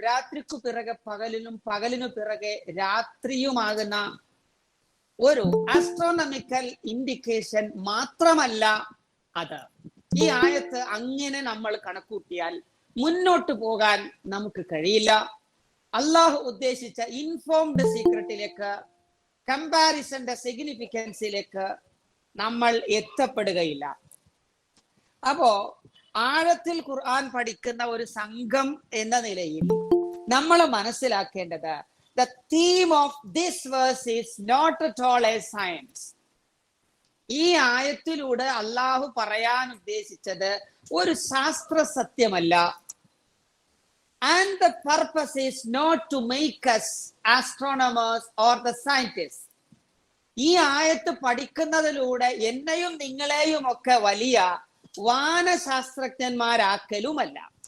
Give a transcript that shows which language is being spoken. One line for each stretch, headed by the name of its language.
Malayalam: രാത്രിക്കു പിറകെ പകലിനും പകലിനു പിറകെ രാത്രിയുമാകുന്ന ഒരു ആസ്ട്രോണമിക്കൽ ഇൻഡിക്കേഷൻ മാത്രമല്ല അത്. ഈ ആയത്ത് അങ്ങനെ നമ്മൾ കണക്കൂട്ടിയാൽ മുന്നോട്ട് പോകാൻ നമുക്ക് കഴിയില്ല. അള്ളാഹു ഉദ്ദേശിച്ച ഇൻഫോംഡ് സീക്രട്ടിലേക്ക്, കമ്പാരിസന്റെ സിഗ്നിഫിക്കൻസിലേക്ക് നമ്മൾ എത്തപ്പെടുകയില്ല. അപ്പോ ആഴത്തിൽ ഖുർആൻ പഠിക്കുന്ന ഒരു സംഘം എന്ന നിലയിൽ നമ്മൾ മനസ്സിലാക്കേണ്ടത്
English: the theme of this verse is not at all a science.
Malayalam: ഈ ആയത്തിലൂടെ അള്ളാഹു പറയാൻ ഉദ്ദേശിച്ചത് ഒരു ശാസ്ത്ര സത്യമല്ല.
English: And the purpose is not to make us astronomers or the scientists.
Malayalam: ഈ ആയത്ത് പഠിക്കുന്നതിലൂടെ എന്നെയും നിങ്ങളെയും ഒക്കെ വലിയ വാനശാസ്ത്രജ്ഞന്മാരാക്കലുമല്ല.